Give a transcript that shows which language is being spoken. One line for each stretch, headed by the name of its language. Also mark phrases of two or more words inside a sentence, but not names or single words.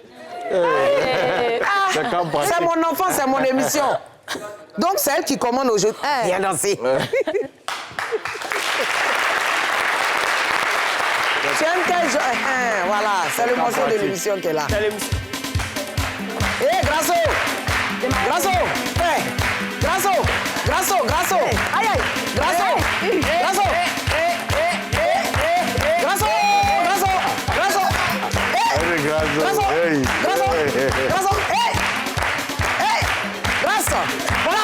French: mon enfant, c'est mon émission. Donc, c'est elle qui commande aujourd'hui. Viens danser. Tu aimes quel genre? Voilà, c'est le morceau de l'émission qui est là. Hé,
Italian: Grasso! Grasso! Hé! Grasso! Grasso! Grasso! Aïe, aïe! Grasso! Grasso! Grasso! Grasso! Grasso! Grasso! Grasso! Grasso! Hé!
French: Hé! Grasso! Voilà!